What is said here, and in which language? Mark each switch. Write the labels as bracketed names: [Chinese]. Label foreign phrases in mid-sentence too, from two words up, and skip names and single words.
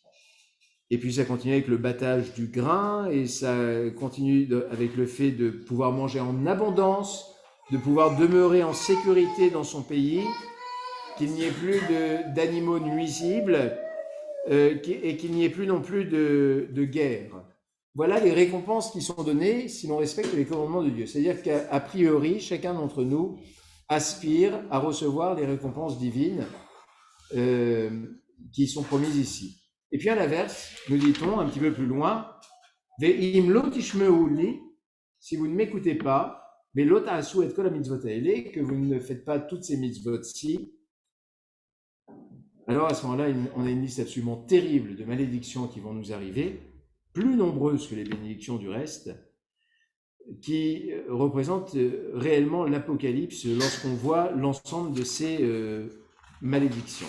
[French] Et puis ça continue avec le battage du grain et ça continue avec le fait de pouvoir manger en abondance, de pouvoir demeurer en sécurité dans son pays, qu'il n'y ait plus d'animaux nuisibles et qu'il n'y ait plus non plus de guerre. Voilà les récompenses qui sont données si l'on respecte les commandements de Dieu. C'est-à-dire qu'a priori, chacun d'entre nous aspire à recevoir les récompenses divines qui sont promises ici. Et puis à l'inverse, nous dit-on un petit peu plus loin, [Hebrew] ואם לא תשמעו לי, [French] si vous ne m'écoutez pas, mais [Hebrew] לא תעשו את כל המצוות האלה, [French] que vous ne faites pas toutes ces mitzvot-ci, alors à ce moment-là, on a une liste absolument terrible de malédictions qui vont nous arriver, plus nombreuses que les bénédictions du reste, qui représentent réellement l'apocalypse lorsqu'on voit l'ensemble de ces malédictions.